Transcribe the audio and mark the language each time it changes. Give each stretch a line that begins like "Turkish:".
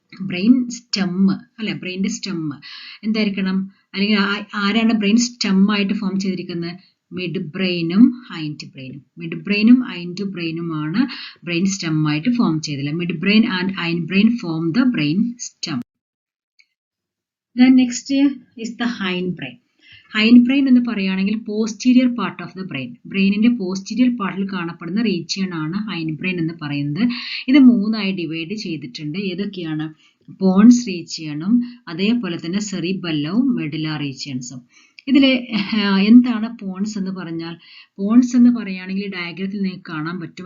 Malayalam: Brain stem അല്ലെ, ബ്രെയിൻ്റെ stem എന്തായിരിക്കണം? അല്ലെങ്കിൽ ആരാണ് ബ്രെയിൻ സ്റ്റെം ആയിട്ട് ഫോം ചെയ്തിരിക്കുന്നത്? Mid ബ്രെയിനും hind ബ്രെയിനും. Mid ബ്രെയിനും hind ബ്രെയിനുമാണ് brain stem ആയിട്ട് ഫോം ചെയ്തില്ല.
English: Mid brain and hind brain form the brain stem. Then next is the hind brain.
Malayalam: Hind brain എന്ന് പറയുകയാണെങ്കിൽ
English: Posterior part of the brain.
Malayalam: ബ്രെയിനിന്റെ posterior പാർട്ടിൽ കാണപ്പെടുന്ന region ആണ് hind brain എന്ന് പറയുന്നത്. ഇത് 3ആയി ഡിവൈഡ് ചെയ്തിട്ടുണ്ട്. ഏതൊക്കെയാണ്? പോൺസ് റീജിയണും അതേപോലെ തന്നെ സെറിബെല്ലവും മെഡുല റീജിയൻസും. ഇതിൽ എന്താണ് പോൺസ് എന്ന് പറഞ്ഞാൽ? പോൺസ് എന്ന് പറയുകയാണെങ്കിൽ ഡയഗ്രത്തിൽ നിങ്ങൾക്ക് കാണാൻ പറ്റും.